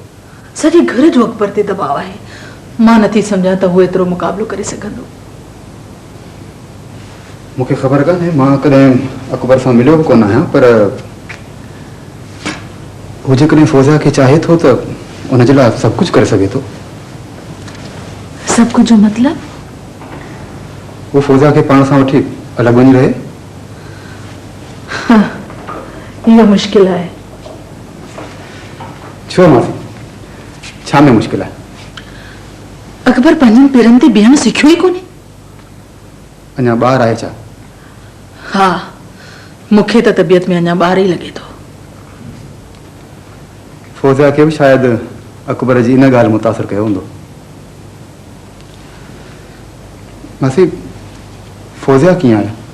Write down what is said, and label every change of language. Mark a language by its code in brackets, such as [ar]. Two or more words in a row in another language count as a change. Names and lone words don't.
[sd] सॼे घर जो अकबर ते दबाव आहे। मां नथी सम्झां त हू एतिरो मुक़ाबिलो करे सघंदो। मूंखे ख़बर कान्हे, मां कॾहिं अकबर सां मिलियो बि कोन आहियां, पर हो जेकॾहिं फौजा खे चाहे थो त उन जे लाइ सभु कुझु करे सघे थो। [hi] सब कुछ [sd] जो मतलब? वो फौजा खे पाण सां वठी अलॻि वञी रहे। हाँ, इहो मुश्किल है। छो मासी, छा में मुश्किल है? अकबर पंहिंजनि पेरनि ते बीहण सिखियो ई कोन्हे। अञा ॿार आहे छा? हा, मूंखे त तबियत में अञा ॿार ई लॻे थो। फौजा खे बि शायदि अकबर जी इन ॻाल्हि मुतासिर कयो हूंदो। मासी, फौजा कीअं आहे?